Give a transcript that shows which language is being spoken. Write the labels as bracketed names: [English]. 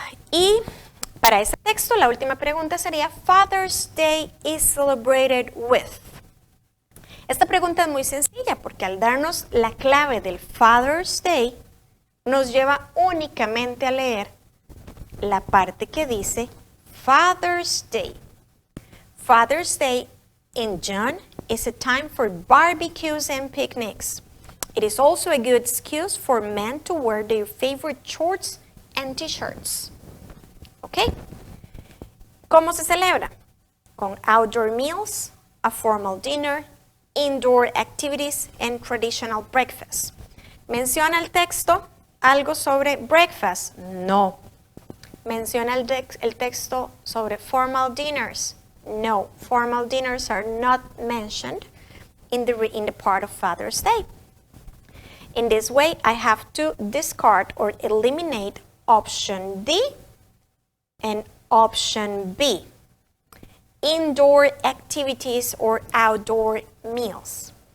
[Spanish] Y para ese texto, la última pregunta sería, [English] Father's Day is celebrated with. [Spanish] Esta pregunta es muy sencilla porque al darnos la clave del Father's Day, nos lleva únicamente a leer la parte que dice Father's Day. [English] Father's Day in June is a time for barbecues and picnics. It is also a good excuse for men to wear their favorite shorts and t-shirts. ¿Ok? [Spanish] ¿Cómo se celebra? Con [English] outdoor meals, a formal dinner, indoor activities and traditional breakfast. [Spanish] ¿Menciona el texto algo sobre breakfast? No. ¿Menciona el texto sobre [English] formal dinners? [Spanish] No. [English] Formal dinners are not mentioned in the part of Father's Day. In this way, I have to discard or eliminate option D and option B. Indoor activities or outdoor meals.